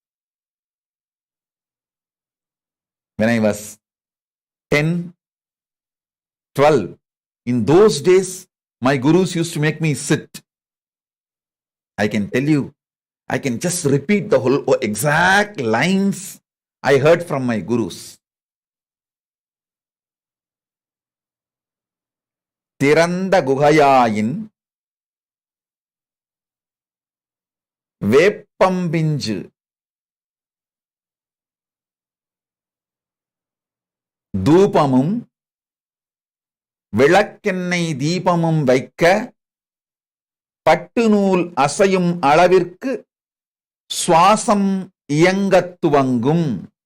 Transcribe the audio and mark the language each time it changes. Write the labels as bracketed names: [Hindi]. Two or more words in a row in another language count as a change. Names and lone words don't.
[English] When I was 10, 12, in those days, my gurus used to make me sit. I can tell you, I can just repeat the whole exact lines I heard from my gurus. [Tamil] திறந்த குகையின் வேப்பம்பிஞ்சு தூபமும் விளக்கெண்ணெய் தீபமும் வைக்க பட்டுநூல் அசையும் அளவிற்கு சுவாசம் இயங்கட்டுவாங்கும்